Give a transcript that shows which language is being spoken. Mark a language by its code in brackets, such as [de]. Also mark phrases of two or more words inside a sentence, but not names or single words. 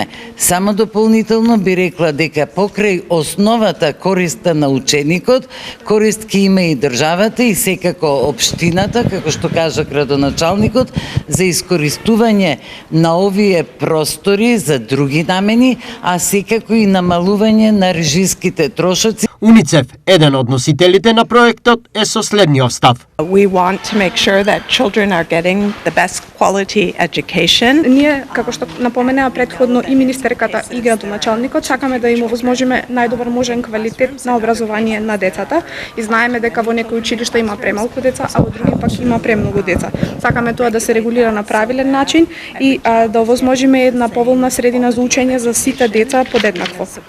[mk] Само дополнително би рекла дека покрај основата користа на ученикот, корист ќе има и државата и секако општината, како што кажа градоначалникот, за искористување на овие простори за други намени, а секако и намалување на режиските трошоци. УНИЦЕФ, еден од носителите на проектот, е со следниот став. [en] We want to make sure that children are getting the best quality education. [mk] Ние, како што напоменаа претходно и министерката и градоначалникот, сакаме да им овозможиме најдобар можен квалитет на образование на децата и знаеме дека во некои училишта има премалку деца, а во други пак има премногу деца. Сакаме тоа да се регулира на правилен начин и да овозможиме една поволна средина за учење за сите деца подеднакво.